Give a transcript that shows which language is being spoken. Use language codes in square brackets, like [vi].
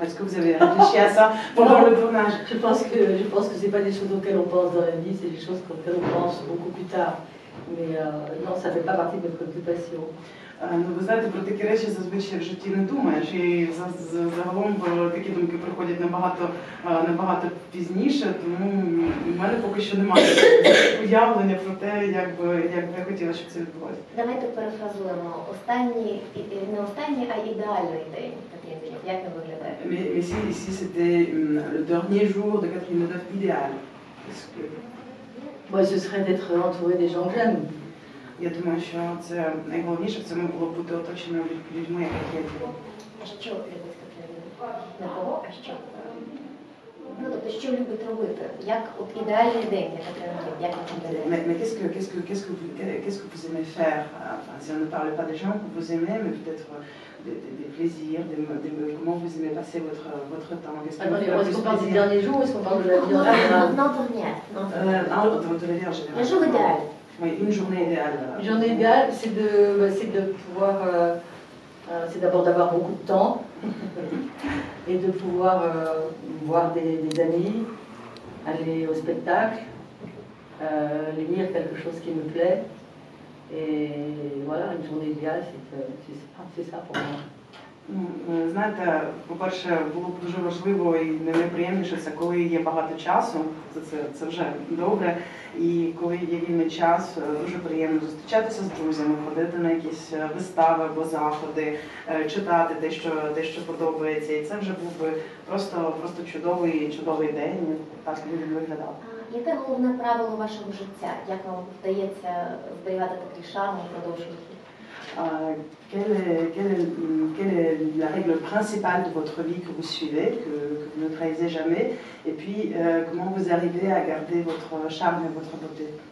[fr] Est-ce que vous avez réfléchi à ça pendant le tournage? Je pense que c'est pas des choses auxquelles on pense dans la vie, c'est des choses auxquelles on pense beaucoup plus tard. Mais non, ça fait pas partie de mes préoccupations. [uk] Ну, ви знаєте, про такі речі зазвичай в житті не думаєш, і загалом такі думки приходять набагато пізніше, тому в мене поки що немає уявлення про те, як би я хотіла, щоб це відбулося. Давайте перефразуємо. Не останній, а ідеальний день Катрін Деньов. Як він виглядає? [fr] Mais si c'était le dernier jour de Catherine Deneuve idéal, Moi, ce serait d'être entouré des gens que j'aime. [uk] Я думаю, що це найголовніше в цьому було бути оточеним людьми, яких я люблю. А що любить Катрін Деньов? Не кого, а що? Ну, тобто, що любить робити? Як от ідеальний день для Катрін Деньов? Як він [fr] Mais qu'est-ce que vous aimez faire? Enfin, si on ne parle pas des gens que vous aimez, mais peut-être des plaisirs, comment vous aimez passer votre temps? Est-ce qu'on parle du dernier jour ou est-ce qu'on parle de la vie en général? Non, De la vie en général. Le jour idéal. Oui, une journée idéale. Une journée idéale, c'est de pouvoir, c'est d'abord d'avoir beaucoup de temps et de pouvoir voir des amis, aller au spectacle, lire quelque chose qui me plaît. Et voilà, une journée idéale, c'est ça pour moi. [uk] Знаєте, по-перше, було б дуже важливо і найприємніше це, коли є багато часу, це вже добре, і коли є вільний час, дуже приємно зустрічатися з друзями, ходити на якісь вистави або заходи, читати те, що подобається, і це вже був би просто чудовий день, так він виглядав. Яке головне правило вашого життя? Як вам вдається зберігати такий шарм упродовж життя? [fr] Quelle est la règle principale de votre vie que vous suivez, que vous ne trahissez jamais, et puis comment vous arrivez à garder votre charme et votre beauté?